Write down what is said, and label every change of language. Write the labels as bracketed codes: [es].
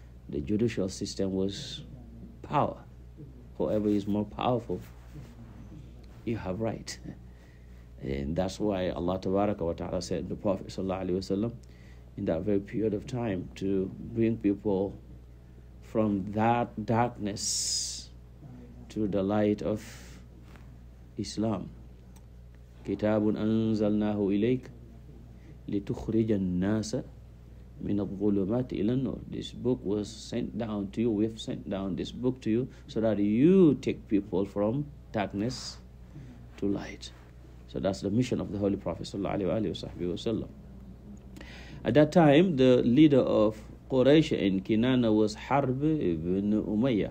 [en] The judicial system was power. Whoever is more powerful, you have right. And that's why Allah [ar] Tabaraka wa Ta'ala [en] said to the Prophet [ar] Sallallahu Alaihi Wasallam [en] in that very period of time to bring people from that darkness to the light of Islam. [ar] Kitabun anzalnahu ilayk لِتُخْرِجَ النَّاسَ مِنَ الظُّلُمَاتِ إِلَى النُّورِ. [en] This book was sent down to you. We've sent down this book to you so that you take people from darkness to light. So that's the mission of the Holy Prophet ﷺ. At that time, the leader of Quraysh in Kinana was Harb ibn Umayyah.